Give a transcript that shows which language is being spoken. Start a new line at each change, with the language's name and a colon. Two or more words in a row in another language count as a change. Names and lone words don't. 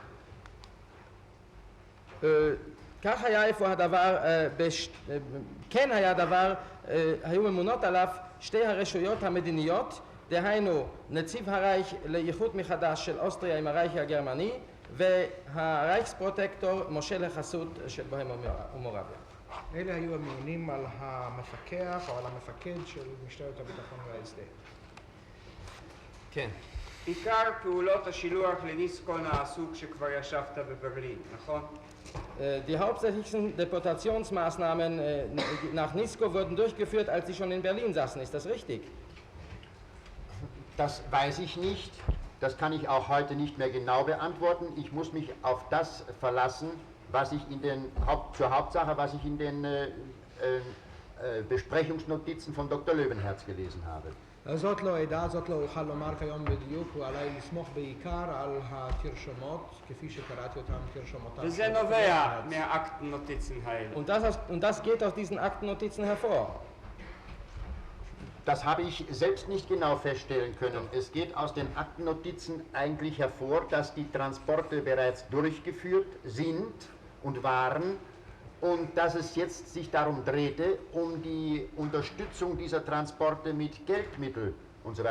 Hebrew: כך היה איפה הדבר, כן היה הדבר, היו ממונות עליו שתי הרשויות המדיניות, דהיינו נציב הרייך לאיחוד מחדש של אוסטריה עם הרייך הגרמני והרייכספרוטקטור מושל החסות של בוהמיה ומורביה. אלה היו הממונים על המפקח או על המפקד של משטרת הביטחון וה-SD. כן. עיקר פעולות השילוח לניסקו נעשו כשכבר ישבת בברלין, נכון?
German: Die hauptsächlichen Deportationsmaßnahmen nach Nisko wurden durchgeführt, als Sie schon in Berlin saßen. Ist das richtig? Das weiß ich nicht. Das kann ich auch heute nicht mehr genau beantworten. Ich muss mich auf das verlassen, was ich zur Hauptsache, was ich in den Besprechungsnotizen von Dr. Löwenherz gelesen habe.
Hebrew: זאת לא עדה, זאת לא אוכל לומר כיום בדיוק, הוא עליי לסמוך בעיקר על התרשומות, כפי שקראתי אותם תרשומותיו. וזה נובע מהאקטנוטיצן האלה.
German: Und das geht aus diesen Aktennotizen hervor. Das habe ich selbst nicht genau feststellen können. Es geht aus den Aktennotizen eigentlich hervor, dass die Transporte bereits durchgeführt sind und waren und dass es jetzt sich darum drehte, um die Unterstützung dieser Transporte mit Geldmitteln und so weiter.